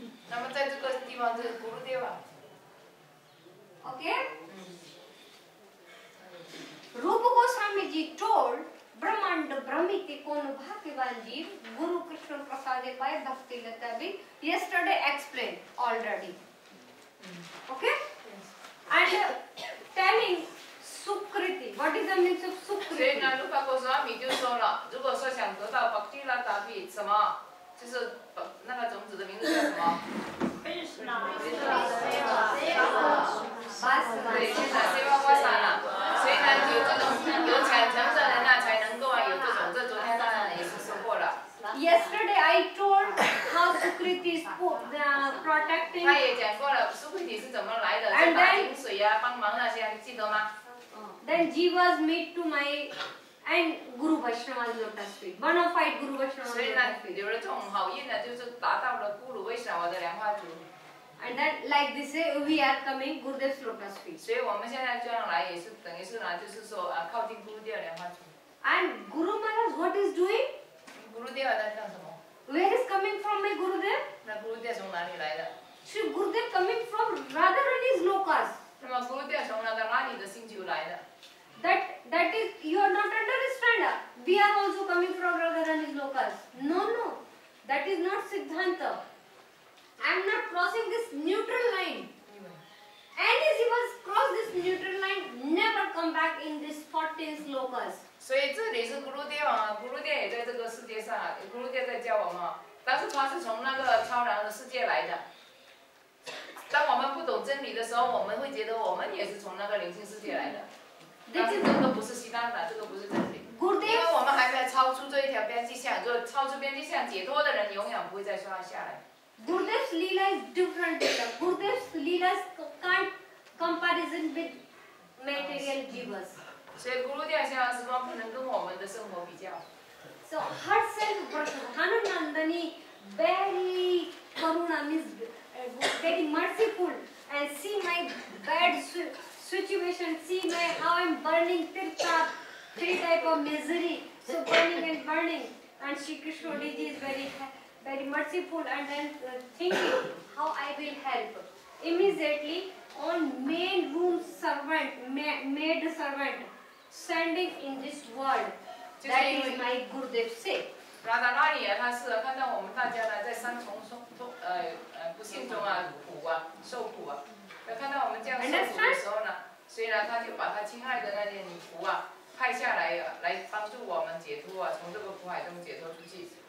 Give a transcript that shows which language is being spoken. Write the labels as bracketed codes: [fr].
[zh] 那么在这个地方是古鲁爹吧 [en] Okay? Rupa Goswami ji told Brahmanda Brahmiti Kono Bhaktivan Jeev Guru Krishna Prasade by Bhakti Lata Bhi yesterday explained already. Okay? And telling Sukriti. What is the meaning of Sukriti? [zh] 所以呢，Rupa Goswami就说了，如果说想得到 Bhakti Lata Bhi 什么，就是那个种子的名字叫什么？对，现在 Seva Vasana。所以呢，有这种有虔诚的人呢，才能够有这种。这昨天当然也是说过了。 [en] Yesterday I told how Sukriti is protecting. [zh] 他也讲过了，Sukriti是怎么来的，在打井水啊，帮忙那些，记得吗？ [en] Then Jivas meet to my and Guru Vaishnava's lotus feet. Bona fide Guru Vaishnava's [zh] 所以呢 [en] lotus，feet. [zh] 有了这种好运呢，就是达到了咕噜维什瓦的莲花足。 [en] And then like this we are coming Gurudev's lotus feet. [zh] 所以我们现在这样来也是等于是呢，就是说靠近咕噜爹莲花足。 [en] And Guru Maharaj what is doing? [zh] 咕噜爹在干什么？ [en] Where is coming from my Gurudev? [zh] 那咕噜爹从哪里来的？ [en] Shri Gurudev coming from Radharani's lokas. [zh] 那么咕噜爹从那个拉里的星球来的。 [en] That is you are not understand. We are also coming from Radharani's lokas. No. That is not Siddhanta. I am not crossing this neutral line. Any jivas cross this neutral line, never come back in this 14th lokas. [zh] 所以这里是咕噜爹啊，咕噜爹也在这个世界上，咕噜爹在教我们，但是他是从那个超然的世界来的。当我们不懂真理的时候，我们会觉得我们也是从那个灵性世界来的。但是这个不是西达达，这个不是真理。因为我们还没有超出这一条边际线，就超出边际线解脱的人永远不会再刷下来。 [en] Gurudev's Leela is different. Gurudev's Leela can't comparison with material jivas. [zh] 所以咕噜爹现在时光不能跟我们的生活比较。 [en] So herself, Hanunandani, very karuna means very merciful, and see my bad situation, see my how I'm burning tirtha, 3 type of misery, so burning, and Shri Krishna Ji is very merciful, and then thinking how I will help. Immediately on main room servant, maid servant, standing in this world. That is my Gurudev say. [zh] 拉达拉里啊，他是看到我们大家呢在三重不幸中苦受苦啊，看到我们这样受苦的时候呢，所以呢他就把他亲爱的那些女仆派下来来帮助我们解脱从这个苦海中解脱出去。